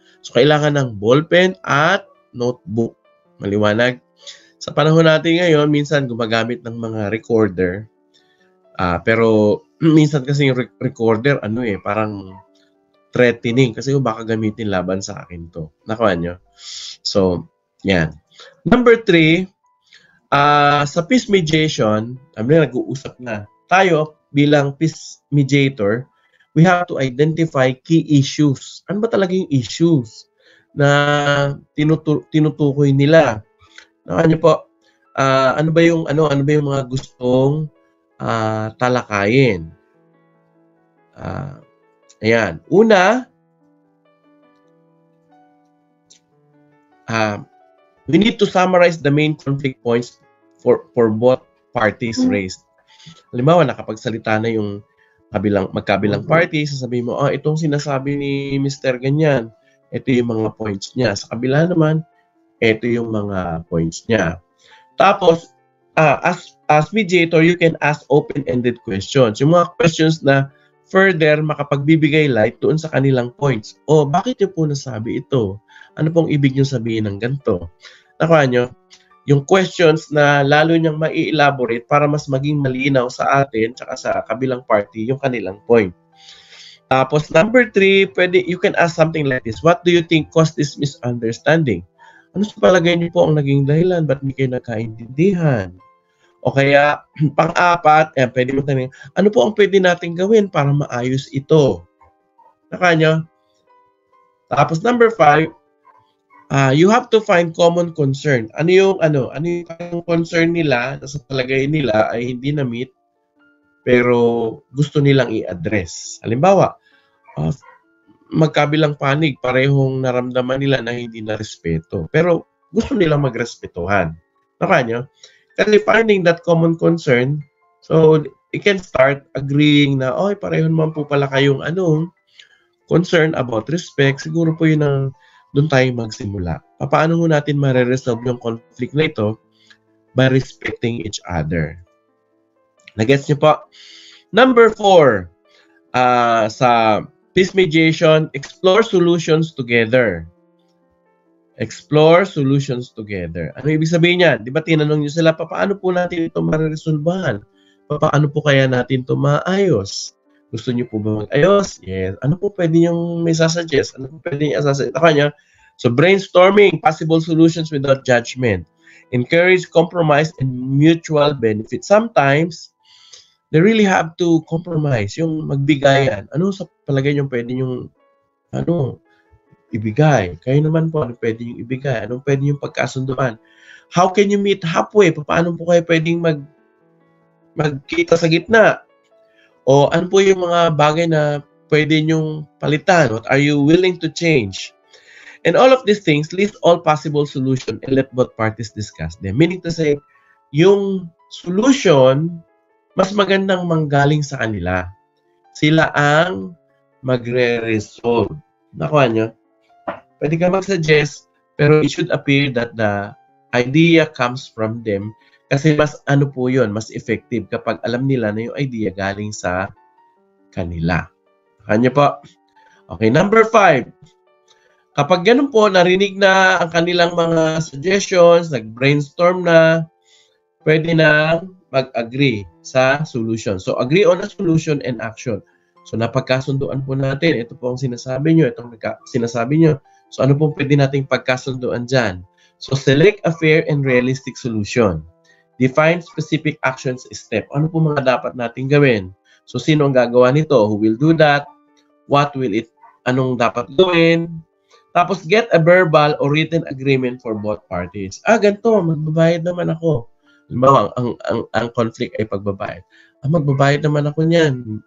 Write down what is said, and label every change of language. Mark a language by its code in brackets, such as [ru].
[tl] So, kailangan ng ballpen at notebook. Maliwanag. Sa panahon natin ngayon, minsan gumagamit ng mga recorder. Pero minsan kasi yung recorder, parang threatening. Kasi baka gamitin laban sa akin to. Nakuha nyo? So, yan. Number 3, sa peace mediation, nag-uusap na. Tayo, bilang [en] peace mediator, we have to identify key issues. [tl] Ano ba talaga yung issues na tinutukoy nila? Ano po? Ano ba yung mga gustong talakayin? Ayan. [en] Una, we need to summarize the main conflict points for both parties raised. [tl] Halimbawa, nakapagsalita na yung magkabilang party, sasabihin mo, itong sinasabi ni Mr. Ganyan, ito yung mga points niya. Sa kabila naman, ito yung mga points niya. [en] Tapos, as mediator, you can ask open-ended questions. [tl] Yung mga questions na further makapagbibigay light doon sa kanilang points. Bakit niyo po nasabi ito? Ano pong ibig niyo sabihin ng ganito? Nakuha nyo? yung questions na lalo niyang mai-elaborate para mas maging malinaw sa atin tsaka sa kabilang party yung kanilang point. [en] Tapos number 3, you can ask something like this. What do you think caused this misunderstanding? [tl] Ano sa palagay niyo po ang naging dahilan? Ba't hindi kayo nagkaintindihan? O kaya, pang-apat, pwede mo tanongin, ano po ang pwede natin gawin para maayos ito? Nakanyo? [en] Tapos number 5, you have to find common concern. [tl] Ano yung concern nila na sa palagay nila ay hindi na-meet pero gusto nilang i-address. Halimbawa, magkabilang panig, parehong naramdaman nila na hindi na respeto. Pero gusto nilang magrespetuhan. Nakanyo? [en] Kasi finding that common concern, so you can start agreeing na, [tl] pareho naman po pala kayong [en] concern about respect. [tl] Siguro po yun ang doon tayo magsimula. Paano mo natin ma-resolve yung conflict na ito? [en] By respecting each other. [tl] Nagets niyo po? [en] Number 4, sa peace mediation, explore solutions together. Explore solutions together. [tl] Ano ibig sabihin niyan? Di ba tinanong niyo sila, paano po natin ito ma-resolvehan? Paano po kaya natin ito maayos? Gusto niyo po ba mag-ayos? Yes. Ano po pwede niyong may sasuggest? Ano po pwede niyo sasuggest? Ako niya. [en] So, brainstorming possible solutions without judgment. Encourage compromise and mutual benefit. Sometimes, they really have to compromise. [tl] Yung magbigayan. Ano sa palagay niyo pwede niyong ibigay? Kayo naman po, ano pwede niyong ibigay? Anong pwede niyong pagkasunduan? [en] How can you meet halfway? [tl] Paano po kayo pwedeng magkita sa gitna? O ano po yung mga bagay na pwede niyong palitan? [en] What are you willing to change? And all of these things, list all possible solutions and let both parties discuss them. Meaning to say, [tl] yung solution, mas magandang manggaling sa kanila. Sila ang magre-resolve. Nakuha niyo? Pwede ka mag-suggest, pero [en] it should appear that the idea comes from them. [tl] Kasi mas po yun, mas effective kapag alam nila na yung idea galing sa kanila. Kanya po. [en] Okay, number 5. [tl] Kapag ganun po, narinig na ang kanilang mga suggestions, nag-brainstorm na, pwede na mag-agree sa solution. [en] So, agree on a solution and action. [tl] So, napagkasunduan po natin. Ito po ang sinasabi nyo. Itong sinasabi nyo. So, ano po pwede nating pagkasunduan dyan? [en] So, select a fair and realistic solution. Define specific actions step. [tl] Ano po mga dapat nating gawin? So, sino ang gagawa nito? [en] Who will do that? What will it? [tl] Anong dapat gawin? [en] Tapos, get a verbal or written agreement for both parties. [tl] Ganito, magbabayad naman ako. Halimbawa, ang conflict ay pagbabayad. Magbabayad naman ako niyan.